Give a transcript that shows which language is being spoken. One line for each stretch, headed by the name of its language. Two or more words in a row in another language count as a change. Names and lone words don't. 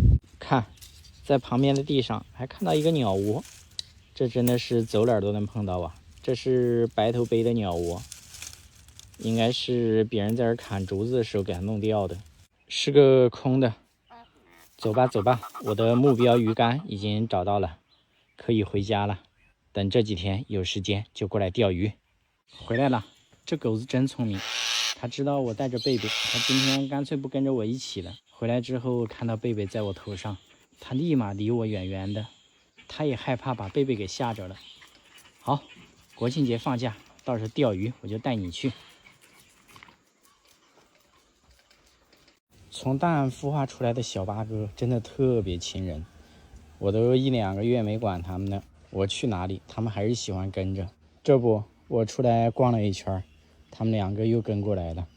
Chinese: 看，在旁邊的地上還看到一個鳥窩，這真的是走哪兒都能碰到啊。這是白頭杯的鳥窩，應該是別人在這砍竹子的時候給它弄掉的，是個空的。走吧走吧，我的目標魚竿已經找到了，可以回家了。等這幾天有時間就過來釣魚。回來了，這狗子真聰明，它知道我帶着貝貝，它今天乾脆不跟着我一起了。回來之後看到貝貝在我頭上，它立馬離我遠遠的，它也害怕把貝貝給嚇着了。好，國慶節放假，到時候釣魚我就带你去。从蛋孵化出来的小八哥真的特別親人，我都1、2個月沒管他們了，我去哪裡他們還是喜歡跟着。這不，我出來逛了一圈，他們2個又跟過來了。